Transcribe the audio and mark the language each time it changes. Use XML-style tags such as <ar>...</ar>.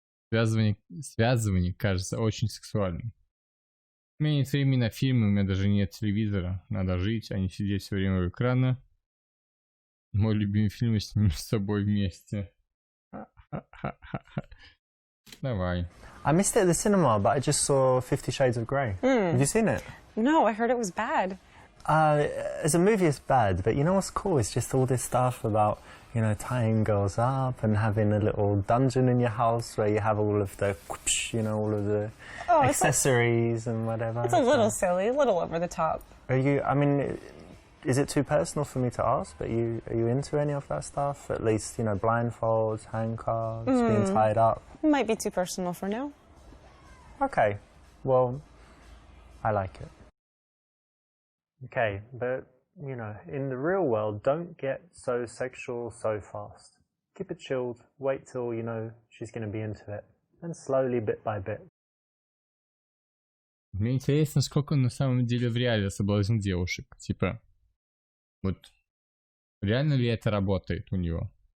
<ru>Связывание кажется очень сексуальным. У меня нет времени на фильмы, у меня даже нет телевизора. Надо жить, а не сидеть все время у экрана. Мой любимый фильм с ним с собой вместе. Давай.</ru> <en>I missed it at the cinema, but I just saw 50 Shades of Grey. Have you seen it? No, I heard it was bad. As a movie, it's bad, but you know what's cool? It's just all this stuff about, you know, tying girls up and having a little dungeon in your house where you have all of the, you know, all of the accessories and whatever. It's a little silly, a little over the top. Are you, I mean, is it too personal for me to ask, but are you into any of that stuff? At least, you know, blindfolds, handcuffs, being tied up? Might be too personal for now. Okay, well, I like it. Okay, but, you know, in the real world, don't get so sexual so fast. Keep it chilled, wait till you know she's going to be into it, and slowly, bit by bit,</en> <ru>Мне интересно, сколько он на самом деле в реале соблазнил девушек. Типа, вот реально ли это работает у него?</ru>